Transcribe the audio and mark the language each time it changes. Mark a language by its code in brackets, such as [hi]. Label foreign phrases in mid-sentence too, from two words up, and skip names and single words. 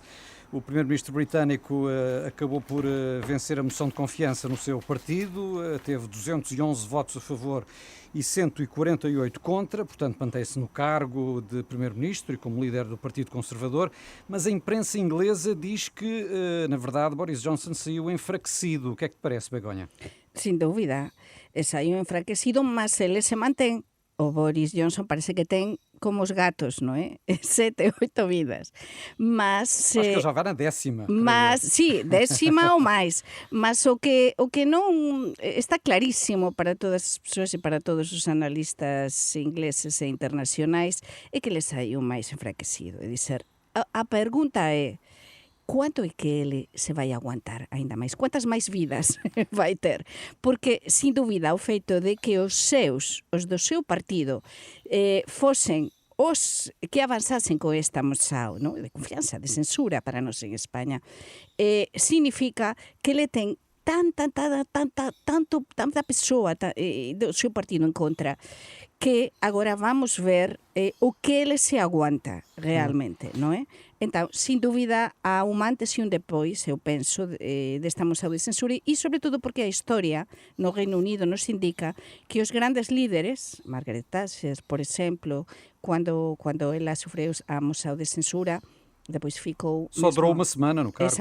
[pt] O primeiro-ministro britânico acabou por vencer a moção de confiança no seu partido, teve 211 votos a favor e 148 contra, portanto mantém-se no cargo de primeiro-ministro e como líder do Partido Conservador, mas a imprensa inglesa diz que, na verdade, Boris Johnson saiu enfraquecido. O que é que te parece, Begonha? [gl] Sin dúvida, saiu enfraquecido, mas ele se mantén. O Boris Johnson parece que ten como os gatos, non é? 7, 8 vidas. Mas [pt] Acho que ele já vai na 10ª. [gl] Mas, sí, 10ª ou máis. Mas o que non está clarísimo para todas as persoas e para todos os analistas ingleses e internacionais é que ele saiu máis enfraquecido. [pt] É dizer, a pergunta é: quanto é que ele se vai aguantar ainda máis? [gl] Quantas máis vidas vai ter? Porque, sin dúbida, o feito de que os do seu partido, fosen os que avanzasen con esta moção, non? De confianza, de censura para nós en España, significa que ele ten tanta persoa do seu partido en contra, que agora vamos ver o que ele se aguanta realmente, non é? Entón, sin dúbida, há un antes e un depois, eu penso, desta moção de censura, e sobretudo porque a historia no Reino Unido nos indica que os grandes líderes, Margaret Thatcher, por exemplo, cando ela sofreu a moção de censura, depois ficou... [pt] Só durou uma semana no cargo.